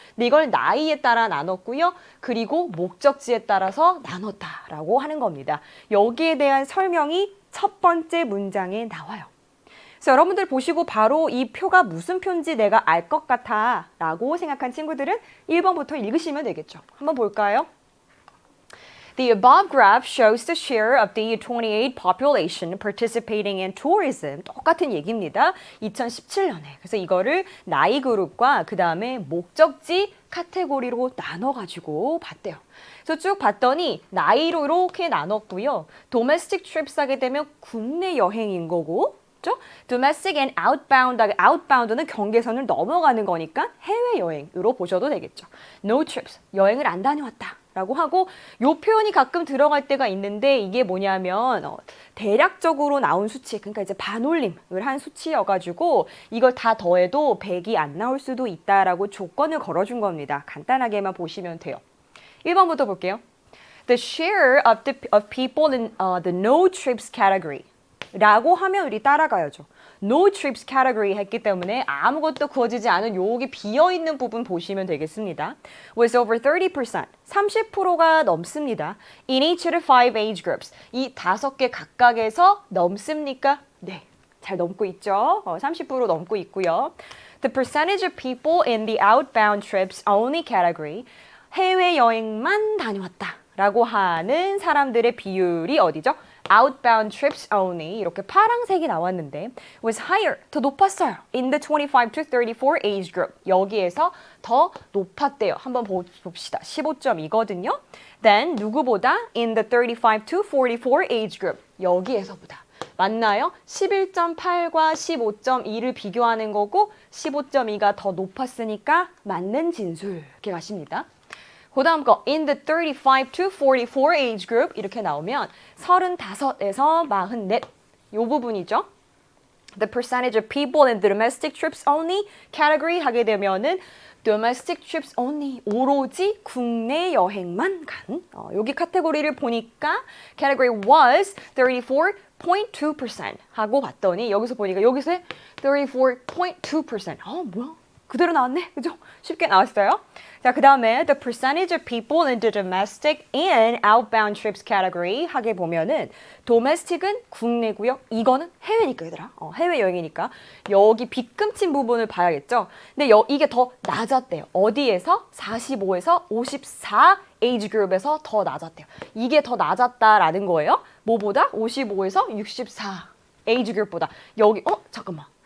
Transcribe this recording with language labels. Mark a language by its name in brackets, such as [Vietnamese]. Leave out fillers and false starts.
[Korean] 근데 이걸 나이에 따라 나눴고요. 그리고 목적지에 따라서 나눴다라고 하는 겁니다. 여기에 대한 설명이 첫 번째 문장에 나와요. 그래서 여러분들 보시고 바로 이 표가 무슨 표인지 내가 알 것 같아 라고 생각한 친구들은 1번부터 읽으시면 되겠죠. 한번 볼까요? [English] The above graph shows the share of the 28 population participating in tourism. [Korean] 똑같은 얘기입니다. 2017년에. 그래서 이거를 나이 그룹과 그 다음에 목적지 카테고리로 나눠가지고 봤대요. 그래서 쭉 봤더니 나이로 이렇게 나눴고요. domestic trips 하게 되면 국내 여행인 거고 [English] domestic and outbound [Korean] 는 경계선을 넘어가는 거니까 해외여행으로 보셔도 되겠죠. No trips, 여행을 안 다녀왔다 라고 하고 요 표현이 가끔 들어갈 때가 있는데 이게 뭐냐면 대략적으로 나온 수치, 그러니까 이제 반올림을 한 수치여가지고 이걸 다 더해도 100이 안 나올 수도 있다라고 조건을 걸어준 겁니다. 간단하게만 보시면 돼요. 1번부터 볼게요. [English] The share of people in the no trips category [Korean] 라고 하면 우리 따라가야죠. No trips category 했기 때문에 아무것도 구워지지 않은 여기 비어있는 부분 보시면 되겠습니다. [English] Was over 30%, [Korean] 30%가 넘습니다. [English] In each of the 5 age groups, [Korean] 이 5개 각각에서 넘습니까? 네, 잘 넘고 있죠. 30% 넘고 있고요. [English] The percentage of people in the outbound trips only category, [Korean] 해외여행만 다녀왔다 라고 하는 사람들의 비율이 어디죠? [English] outbound trips only [Korean] 이렇게 파란색이 나왔는데 [English] was higher [Korean] 더 높았어요. [English] in the 25 to 34 age group [Korean] 여기에서 더 높았대요. 한번 봅시다. 15.2거든요. [English] then [Korean] 누구보다 [English] in the 35 to 44 age group [Korean] 여기에서보다 맞나요? 11.8과 15.2를 비교하는 거고 15.2가 더 높았으니까 맞는 진술 이렇게 가십니다. [English] 그 다음 거 in the 35 to 44 age group [Korean] 이렇게 나오면 35에서 44 요 부분이죠. [English] The percentage of people in the domestic trips only category [Korean] 하게 되면은 domestic trips only 오로지 국내 여행만 간 여기 카테고리를 보니까 [English] category was 34.2% [Korean] 하고 봤더니 여기서 보니까 여기서 34.2% 뭐야? 그대로 나왔네. 그죠? 쉽게 나왔어요. 자, 그 다음에 [English] the percentage of people in the domestic and outbound trips category [Korean] 하게 보면은 [English] domestic은 [Korean] 국내고요. 이거는 해외니까 얘들아. 해외여행이니까 여기 빗금친 부분을 봐야겠죠. 근데 이게 더 낮았대요. 어디에서? 45에서 54 age group에서 더 낮았대요. 이게 더 낮았다라는 거예요. 뭐보다? 55에서 64 age group보다. 여기 잠깐만.